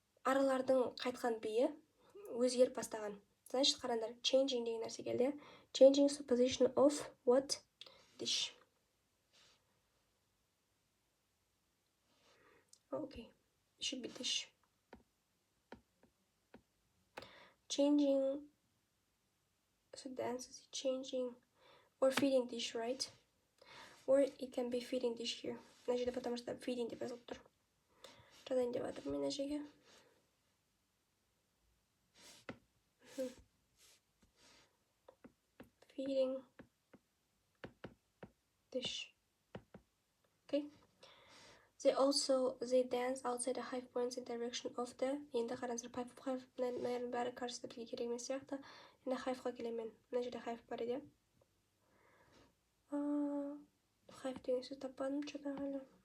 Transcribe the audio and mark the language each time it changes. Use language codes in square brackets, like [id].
[kk] Аралардың қайтқан биі өзгеріп бастаған. Значит, қараңдар, changing деген нәрсе келді. [en] Changing position of what? Dish. Okay, it should be dish. Changing, so the answer is changing or feeding dish, right? Or it can be feeding dish here. [kk] Мына жерде [ru] потому что [kk] feeding деп жазылып тұр. Жазайын деп жатырмын мен мына жерге. [en] Feeding dish. Okay. They dance outside the hive points in direction of the. [kk] Енді қараңыздар, hive бәрі қарсы бізге керек емес сияқты. Енді hive-ға келемін. Мына жерде hive бар еді. Hive деген сөз таппадым, что-то әлі.